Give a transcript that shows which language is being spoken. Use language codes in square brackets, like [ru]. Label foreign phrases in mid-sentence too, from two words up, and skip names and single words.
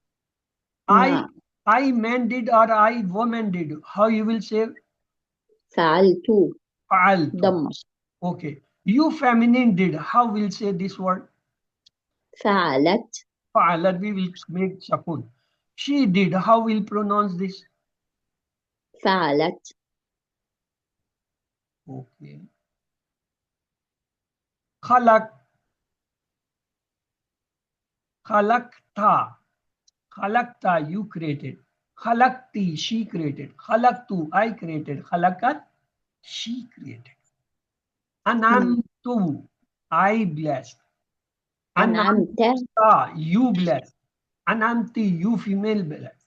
[en] I man did or I woman did. How you will say? [ar] Fa'altu. Fa'altu. [en] Okay. You feminine did. How will say this word? [ar] Fa'alat. [en] Fa'alat, we will make sakun. She did. How will pronounce this? [ar] Fa'alat. [en] Okay. Khalak. [ar] Khalakta. Khalakta, [en] you created. Khalakti, she created. Khalaktu, I created. Khalakat, she created. Anamtu, I blessed. Anamta, you blessed. Anamti, you female blessed.